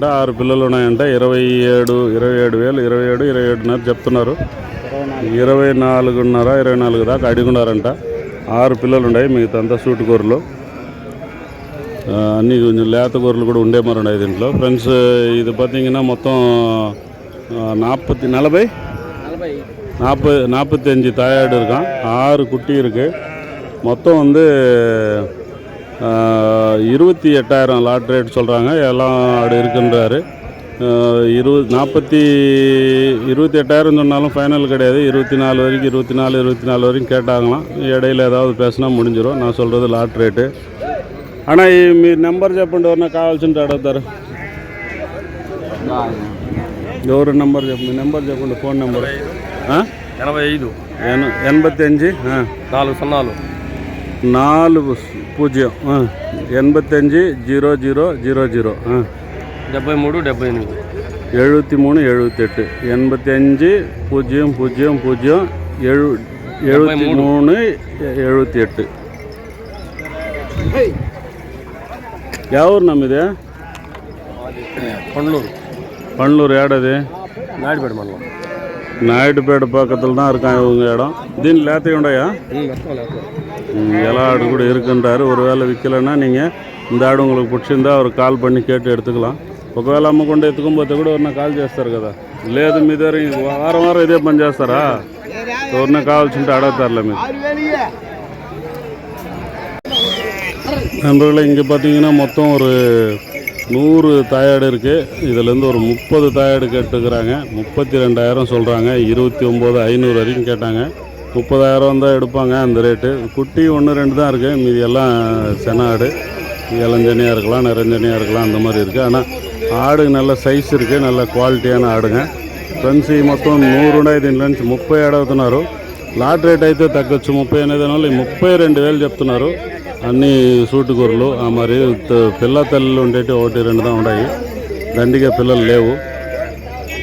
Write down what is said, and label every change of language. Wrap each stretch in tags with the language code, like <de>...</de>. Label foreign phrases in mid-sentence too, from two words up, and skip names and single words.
<te>6 పిల్లలు ఉన్నాయంట. 27,000 చెప్తున్నారు. 24 దాకా అడుగున్నారంట. 6 పిల్లలు ఉన్నాయి. మిగతా అంతా సూటు గొర్రెలు. అన్నీ కొంచెం లేత గొర్రెలు కూడా ఉండే మరి ఉన్నాయి దీంట్లో.</te> <ta>ఫ్రెండ్స్, ఇది பார்த்தீங்கன்னா மொத்தம் 45 தாயாடு இருக்கான். 6 குட்டி இருக்குது. மொத்தம் வந்து 28,000 லாட் ரேட் சொல்கிறாங்க. எல்லாம் ஆடு இருக்குன்றாரு. 28,000 சொன்னாலும் ஃபைனல் கிடையாது. 24 வரைக்கும் 24 வரைக்கும் கேட்டாங்களாம். இடையில ஏதாவது பேசினா முடிஞ்சிடும். நான் சொல்கிறது லாட் ரேட்டு.</ta> <te>ஆனால் మీ నెంబర్ చెప్పండి, ఎవరన్నా కావాల్సింటే అడుగుతారు. ఎవరు నెంబర్ చెప్పండి, మీ నెంబర్ చెప్పండి, ఫోన్ నెంబర్. 85 85 400 4 0 85 00 00 73 78 73 78 85 0 0 0 73 78.</te> <ta>யாவூர் நம்ம இது? பண்டலூர். ஏடாது? நாயுடுபேட்டை மண்டலம். நாயுடுபேட்டை பக்கத்தில் தான் இருக்கான் இவங்க இடம்.</ta> <te>దీని లేతవి ఉన్నాయా?</te> <ta>எல்லா ஆடு கூட இருக்குன்றாரு. ஒரு வேளை விற்கலைன்னா நீங்கள் இந்த ఆడు உங்களுக்கு பிடிச்சிருந்தா அவர் కాల్ பண்ணி கேட்டு எடுத்துக்கலாம்.</ta> <te>ఒకవేళ అమ్మకుండా ఎత్తుకోకపోతే కూడా ఎవరన్నా కాల్ చేస్తారు కదా. లేదు మీ దగ్గర వారం ఇదే పని చేస్తారా? ఎవరన్నా కావాల్సింటే అడుగుతారులే మీరు.</te> <ta>நண்பர்களே, இங்கே பார்த்தீங்கன்னா மொத்தம் ஒரு 100 தாயாடு இருக்குது. இதுலேருந்து ஒரு 30 தாயாடு கேட்டுக்கிறாங்க. 32,000 சொல்கிறாங்க. 29,500 வரைக்கும் கேட்டாங்க. 30,000 தான் எடுப்பாங்க அந்த ரேட்டு. குட்டி 1-2 தான் இருக்குது. மீதி எல்லாம் செனாடு. இளஞ்சனியாக இருக்கலாம், நிறஞ்சனியாக இருக்கலாம், அந்த மாதிரி இருக்குது. ஆனால் ஆடு நல்ல சைஸ் இருக்குது, நல்ல క్వాలిటీயான ఆడుగా.</ta> <te>ఫ్రెండ్స్, ఈ మొత్తం 100 ఉన్నాయి. దీంట్లో నుంచి 30 అడుగుతున్నారు. లాట్ రేట్ అయితే తగ్గొచ్చు. 30 అనేది వల్ల 32,000 చెప్తున్నారు. అన్నీ సూటు గొర్రెలు. మరి పిల్ల తల్లులు ఉండేవి 1-2 தான் ఉన్నాయి. దండిగా పిల్లలు లేవు.</te>